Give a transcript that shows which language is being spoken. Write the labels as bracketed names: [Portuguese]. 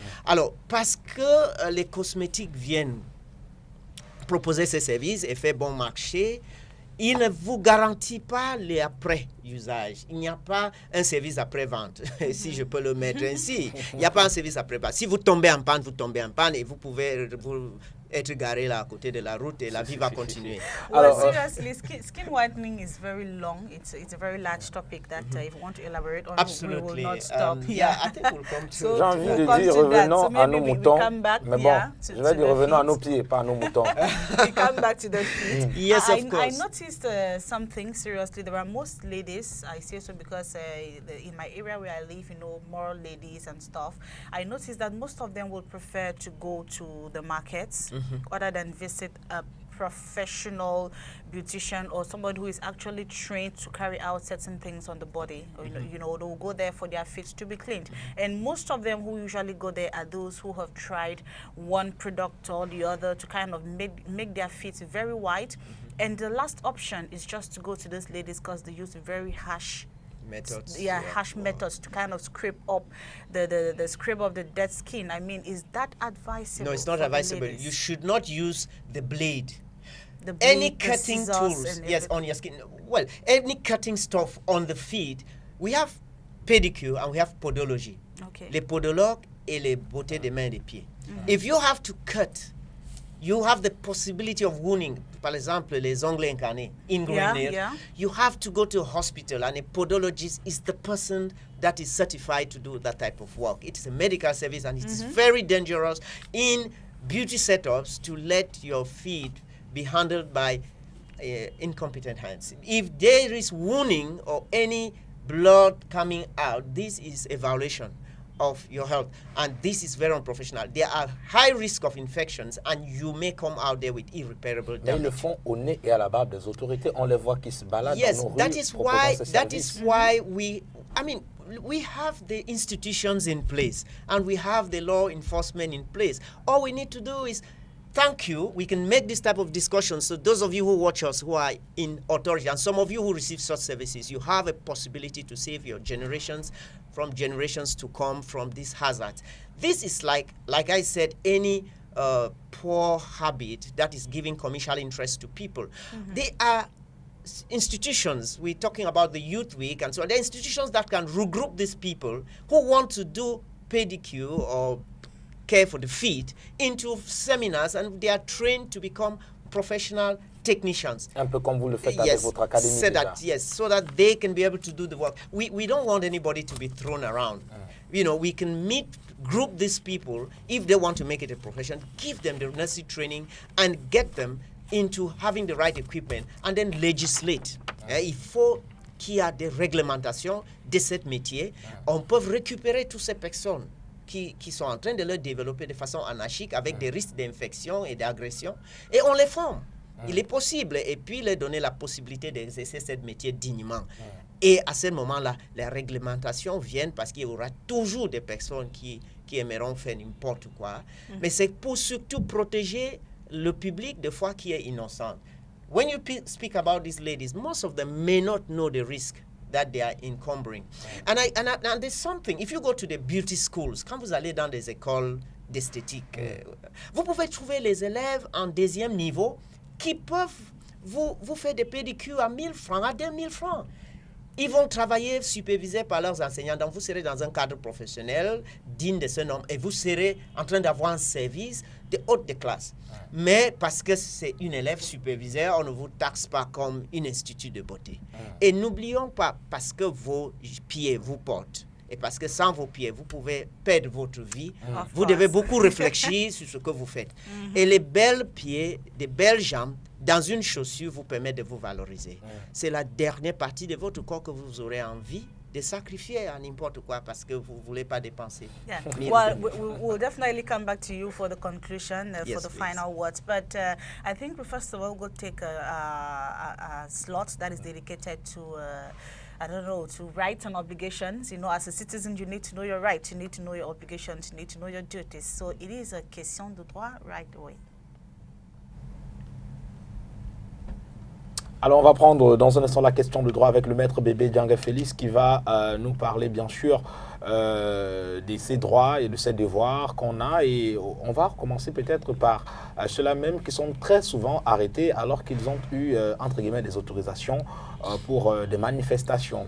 [French] Alors, parce que les cosmétiques viennent proposer ces services et faire bon marché, il ne vous garantit pas les après-usage. Il n'y a pas un service après-vente, si je peux le mettre ainsi. Il n'y a pas un service après-vente. Si vous tombez en panne, vous tombez en panne et vous pouvez être garé là à côté de la route et la vie va continuer. [English] Well, seriously, skin whitening is very long. It's a very large topic that if you want to elaborate on, we will not stop. Yeah, I think we'll come to. [French] J'ai envie de dire revenons à nos moutons, mais bon, je vais dire revenons à nos pieds, pas à nos moutons. [English] We come back to the feet. Yes, of course. I noticed something seriously. There are most ladies, I say so because in my area where I live, you know, more ladies and stuff. I noticed that most of them would prefer to go to the markets other than visit a professional beautician or somebody who is actually trained to carry out certain things on the body. Or, you know, they'll go there for their feet to be cleaned. And most of them who usually go there are those who have tried one product or the other to kind of make their feet very white. And the last option is just to go to those ladies because they use very harsh methods. Yeah, harsh methods to kind of scrape up the scrape of the dead skin. I mean, is that advisable? No, it's not advisable. You should not use the blade. Blade, any cutting tools, yes, on your skin. Well, any cutting stuff on the feet. We have pedicure and we have podology. Okay. [French] Les podologues et les beautés des mains et des pieds. [English] If you have to cut, you have the possibility of wounding. [French] Par exemple, les ongles incarnés, [English] ingrained. You have to go to a hospital, and a podologist is the person that is certified to do that type of work. It is a medical service, and it is very dangerous in beauty setups to let your feet be handled by incompetent hands. If there is wounding or any blood coming out, this is a violation of your health, and this is very unprofessional. There are high risk of infections, and you may come out there with irreparable damage. [French] Mais ils le font au nez et à la barbe des autorités. On les voit qui se baladent [English] yes, [French] dans nos rues. [English] That is why we have the institutions in place, and we have the law enforcement in place. All we need to do is thank you. We can make this type of discussion. So those of you who watch us who are in authority, and some of you who receive such services, you have a possibility to save your generations from generations to come from this hazard. This is like I said, any poor habit that is giving commercial interest to people. They are institutions. We're talking about the Youth Week, and so there are institutions that can regroup these people who want to do pedicure or care for the feet into seminars, and they are trained to become professional technicians. [French] Un peu comme vous le faites avec votre académie déjà. [English] So that they can be able to do the work. We don't want anybody to be thrown around. You know, we can group these people if they want to make it a profession, give them the necessary training, and get them into having the right equipment, and then legislate. [French] Il faut qu'il y ait des réglementations de ce métier. On peut récupérer toutes ces personnes qui sont en train de le développer de façon anarchique avec des risques d'infection et d'agression, et on les forme. Il est possible. Et puis, leur donner la possibilité d'exercer ce métier dignement. Et à ce moment-là, les réglementations viennent parce qu'il y aura toujours des personnes qui aimeront faire n'importe quoi. Mais c'est pour surtout protéger le public, des fois, qui est innocent. [English] When you speak about these ladies, most of them may not know the risk that they are encumbering. And there's something, if you go to the beauty schools, [French] quand vous allez dans des écoles d'esthétique, vous pouvez trouver les élèves en deuxième niveau qui peuvent vous faire des pédicures à 1000 francs, à 2000 francs. Ils vont travailler supervisés par leurs enseignants. Donc, vous serez dans un cadre professionnel digne de ce nom et vous serez en train d'avoir un service de haute classe. Mais parce que c'est une élève supervisée, on ne vous taxe pas comme un institut de beauté. Et n'oublions pas, parce que vos pieds vous portent, et parce que sans vos pieds, vous pouvez perdre votre vie, vous devez beaucoup réfléchir sur ce que vous faites. Et les belles pieds, des belles jambes, dans une chaussure vous permet de vous valoriser. C'est la dernière partie de votre corps que vous aurez envie de sacrifier à n'importe quoi parce que vous ne voulez pas dépenser. [English] Yeah. Well, we'll definitely come back to you for the conclusion, Yes, for the please. final words. But I think we first of all go take a slot that is dedicated to I don't know, to rights and obligations. You know, as a citizen, you need to know your rights, you need to know your obligations, you need to know your duties. So it is a question [French] de droit [English] right away. [French] Alors, on va prendre dans un instant la question de droit avec le maître Bébé Dianga Félix qui va nous parler, bien sûr, de ses droits et de ses devoirs qu'on a. Et on va commencer peut-être par ceux-là même qui sont très souvent arrêtés alors qu'ils ont eu, entre guillemets, des autorisations pour des manifestations.